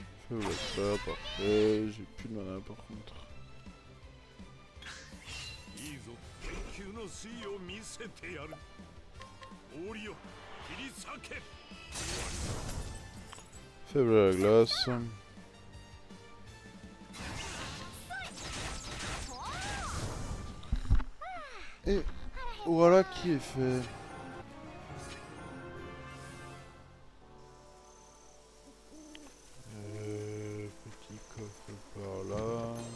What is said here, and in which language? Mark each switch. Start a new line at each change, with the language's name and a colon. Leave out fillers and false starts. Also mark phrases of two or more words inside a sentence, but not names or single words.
French: Faible ça, parfait. J'ai plus de mana par contre.
Japanese: いいぞ研究の粋を見せてやる氷よ切り裂け
French: Faible à la glace. Et voilà qui est fait. Petit coffre par là.